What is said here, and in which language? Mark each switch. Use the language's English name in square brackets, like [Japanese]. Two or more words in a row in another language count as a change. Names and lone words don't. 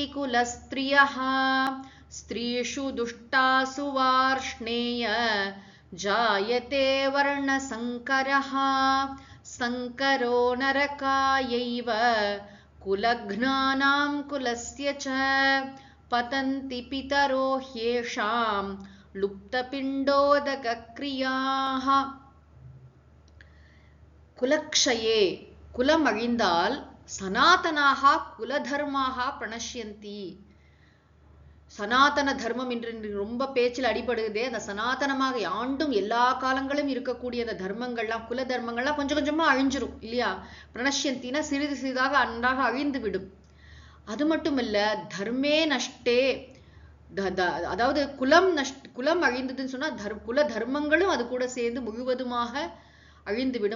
[Sanskrit] कुलस्त्रियः स्त्रीषु दुष्टासु वार्ष्णेय जायते वर्णसङ्करः संकरो नरकायैव कुलघ्नानां कुलस्य च पतन्ति पितरो ह्येषां लुप्तपिण्डोदकक्रियाः. कुलक्षये, [Tamil] कुலம் அழிந்தால் [Sanskrit] सनातनाः कुलधर्माः प्रणश्यन्ति. [Tamil] சனாதன தர்மம் என்று ரொம்ப பேச்சில் அடிபடுதே, அந்த சனாதனமாக ஆண்டும் எல்லா காலங்களும் இருக்கக்கூடிய அந்த தர்மங்கள்லாம், குல தர்மங்கள்லாம் கொஞ்சம் கொஞ்சமா அழிஞ்சிரும் இல்லையா? பிரணஷ்யந்தினா சிறிது சிறிதாக அன்றாக அழிந்து விடும். அது மட்டுமல்ல, [Sanskrit] धर्मे नष्टे, [Tamil] அதாவது குலம் அழிந்ததுன்னு சொன்னா குல தர்மங்களும் அது கூட சேர்ந்து முழுவதுமாக அழிந்து விடும்.